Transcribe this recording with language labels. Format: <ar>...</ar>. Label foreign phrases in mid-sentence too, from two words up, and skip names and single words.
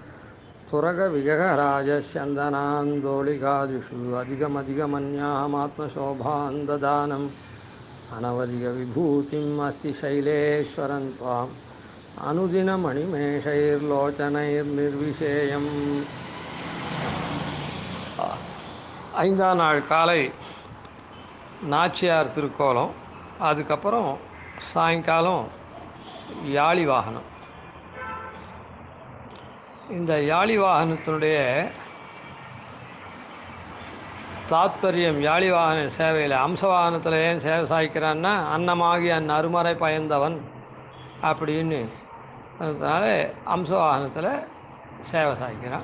<sa>तुरगविगहराजस्यन्दनान्दोलिकादिषु अधिगमधिगमन्याहमात्मशोभां ददानम् अनवधिकविभूतिम् अस्ति शैलेश्वरं त्वाम् अनुदिनमणिमेषैर्लोचनैर्निर्विशेयम्.</sa> <ta>ஐந்தாம் நாள் காலை நாச்சியார் திருக்கோலம், அதுக்கப்புறம் சாயங்காலம் யாழி வாகனம். இந்த யாழி வாகனத்தினுடைய தாத்பரியம், யாழி வாகன சேவையில் அம்சவாகனத்தில் ஏன் சேவை சாய்க்கிறான்னா, அன்னமாகி அருமறை பயந்தவன் அப்படின்னு அதனால அம்சவாகனத்தில் சேவை சாய்க்கிறான்.</ta>